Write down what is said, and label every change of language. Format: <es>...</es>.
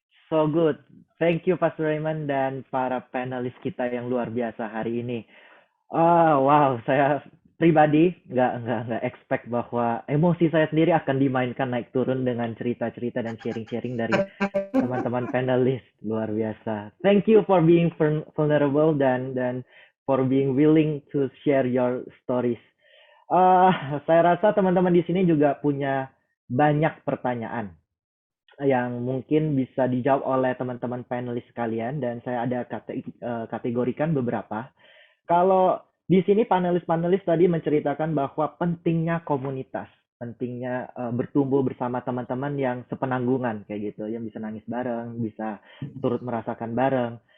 <en>So good. Thank you</en> <id>Pastor Raymond dan para panelis kita yang luar biasa hari ini. Wow, saya pribadi nggak expect bahwa emosi saya sendiri akan dimainkan naik turun dengan cerita-cerita dan sharing-sharing dari teman-teman panelis. Luar biasa.</id> <en>Thank you for being vulnerable dan for being willing to share your stories.</en> <id>Saya rasa teman-teman di sini juga punya banyak pertanyaan yang mungkin bisa dijawab oleh teman-teman panelis sekalian dan saya ada kategorikan beberapa. Kalau di sini panelis-panelis tadi menceritakan bahwa pentingnya komunitas, pentingnya bertumbuh bersama teman-teman yang sepenanggungan kayak gitu, yang bisa nangis bareng, bisa turut merasakan bareng.</id>